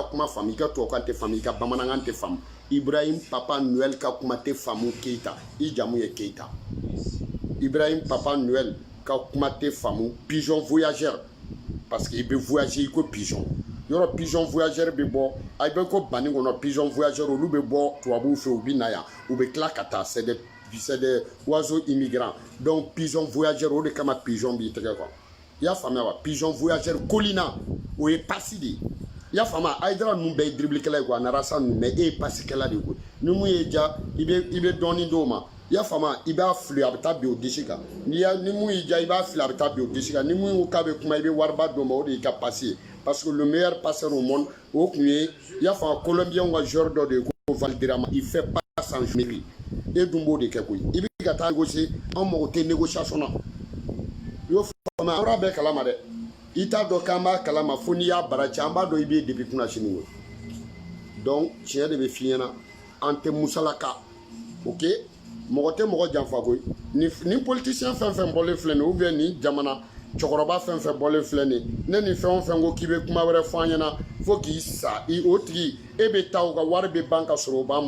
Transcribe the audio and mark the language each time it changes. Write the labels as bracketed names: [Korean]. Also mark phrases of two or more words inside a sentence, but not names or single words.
[Bambara] kuma faamu i ka tubabukan tɛ faamu i ka bamanankan tɛ faamu Ibrahim Papa Noël ka kuma tɛ faamu Keita i jamu ye Keita Ibrahim Papa Noël ka kuma tɛ faamu [French] pigeon voyageur parce que [Bambara] i bɛ voyager i ko pigeon yɔrɔ [French] pigeon voyageur [Bambara] bɛ bɔ a bɛ ko bani kɔnɔ [French] pigeon voyageur [Bambara] olu bɛ bɔ tubabuw fɛ u bɛ na yan u bɛ tila ka taa [French] c'est des oiseaux immigrants donc pigeon voyageur [Bambara] o de kama pigeon b'i tɛgɛ kɔnɔ i y'a faamuya wa [French] pigeon voyageur [Bambara] Kolina o ye pasi de ye i y'a faamuya Aïdara ninnu bɛɛ ye dribblikɛla ye quoi Narasa ninnu mais e ye pasikɛla de ye koyi ni mun ye ja i bɛ dɔɔnin d'o ma i y'a faamuya i b'a fili a bɛ taa bin o disi kan ni mun y'i ja i b'a fili a bɛ taa bin o disi kan ni mun ko k'a bɛ kuma i bɛ wariba d'o ma o de y'i ka pasi ye [French] parce que le meilleur passeur au monde [Bambara] o tun ye i y'a faamuya Colombien ka joueur dɔ de ye ko Valderrama [French] il fait pas sans mairie [Bambara] e dun b'o de kɛ koyi i bɛ ka taa négocier anw mago tɛ négociation na i y'o faamuya an bɔra bɛɛ kalama dɛ i t'a dɔn k'an b'a kalama fo n'i y'a bara cɛ an b'a dɔn i bɛ depuis kunna sini koyi donc tiɲɛ de bɛ f'i ɲɛna an tɛ musalaka ok mɔgɔ tɛ mɔgɔ janfa koyi ni politicien fɛn fɛn bɔlen filɛ nin [French] ou bien [Bambara] ni jamana cɛkɔrɔba fɛn fɛn bɔlen filɛ nin ne ni fɛn o fɛn ko k'i bɛ kuma wɛrɛ fɔ an ɲɛna fo k'i sa o tigi e bɛ taa o ka wari bɛ ban ka sɔrɔ